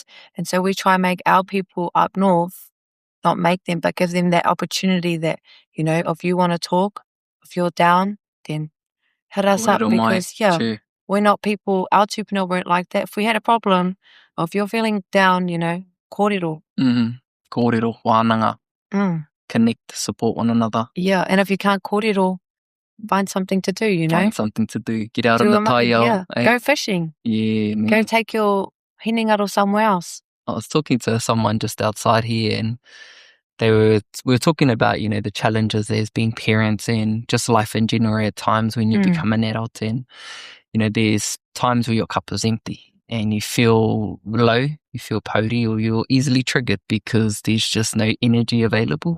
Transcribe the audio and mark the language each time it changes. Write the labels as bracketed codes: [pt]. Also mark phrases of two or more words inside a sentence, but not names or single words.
[en] And so we try and make our people up north, not make them, but give them that opportunity that, you know, if you want to talk, if you're down, then hit us up because, we're not people, our tupuna weren't like that. If we had a problem, or if you're feeling down, you know, [mi] kōrero. Kōrero, wānanga. [en] Connect, support one another. Yeah, and if you can't kōrero, find something to do, you know. Find something to do. Get out on the taiao. Yeah, go fishing. Yeah, man. Go take your hinengaro somewhere else. I was talking to someone just outside here and we were talking about, you know, the challenges as being parents and just life in general at times when you become an adult, and, you know, there's times where your cup is empty and you feel low, you feel pōdi, or you're easily triggered because there's just no energy available.